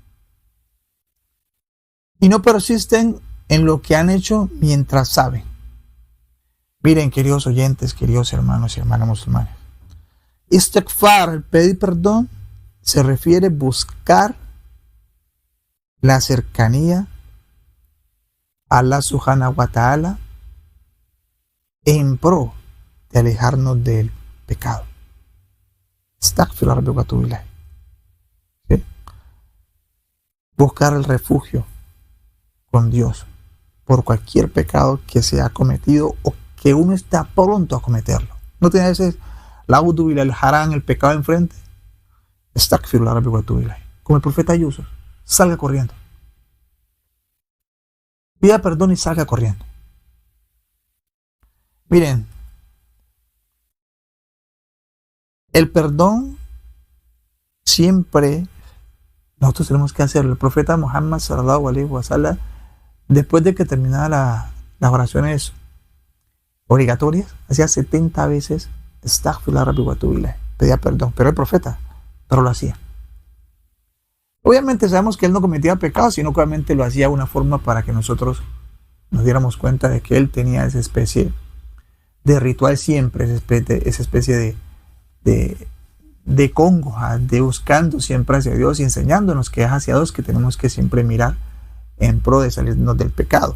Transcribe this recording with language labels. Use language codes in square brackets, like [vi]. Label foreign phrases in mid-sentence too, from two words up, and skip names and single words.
[es] Y no persisten en lo que han hecho mientras saben. Miren, queridos oyentes, queridos hermanos y hermanas musulmanes, istighfar, el pedir perdón, se refiere a buscar la cercanía a [ar] الله سبحانه وتعالى [es] en pro de alejarnos del pecado. [ar] أستغفر الله ربي وأتوب إليه. [es] ¿Sí? Buscar el refugio con Dios por cualquier pecado que se ha cometido o que uno está pronto a cometerlo. No tiene a veces la audubilá, el harán, el pecado enfrente. [ar] أستغفر الله ربي وأتوب إليه. [es] Como el profeta Yusuf, salga corriendo. Pida perdón y salga corriendo. Miren, el perdón siempre nosotros tenemos que hacerlo. El profeta Muhammad [ar] صلى الله عليه وسلم, [es] después de que terminaba las oraciones obligatorias, hacía 70 veces [ar] أستغفر الله ربي وأتوب إليه. [es] Pedía perdón, pero el profeta, pero lo hacía. Obviamente sabemos que él no cometía pecados, sino que obviamente lo hacía de una forma para que nosotros nos diéramos cuenta de que él tenía esa especie de ritual siempre, esa especie de congoja, de buscando siempre hacia Dios y enseñándonos que es hacia Dios que tenemos que siempre mirar en pro de salirnos del pecado.